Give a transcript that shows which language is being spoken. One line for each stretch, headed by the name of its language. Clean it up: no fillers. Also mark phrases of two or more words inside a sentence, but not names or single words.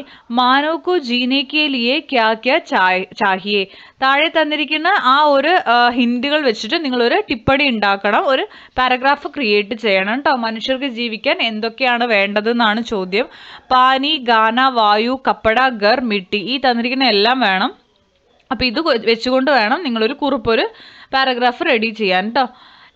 Hindi: मानव को जीने के लिए क्या क्या चाहिए?
Malayalam: താഴെ തന്നിരിക്കുന്ന ആ ഒരു ഹിന്റുകൾ വെച്ചിട്ട് നിങ്ങളൊരു ടിപ്പണി ഉണ്ടാക്കണം, ഒരു പാരഗ്രാഫ് ക്രിയേറ്റ് ചെയ്യണം കേട്ടോ. മനുഷ്യർക്ക് ജീവിക്കാൻ എന്തൊക്കെയാണ് വേണ്ടതെന്നാണ് ചോദ്യം.
Hindi: पानी, खाना, वायु, कपड़ा, घर, मिट्टी.
Malayalam: ഈ തന്നിരിക്കുന്ന എല്ലാം വേണം. അപ്പോൾ ഇത് വെച്ചുകൊണ്ട് വേണം നിങ്ങളൊരു കുറിപ്പൊരു പാരഗ്രാഫ് റെഡി ചെയ്യാൻ കേട്ടോ.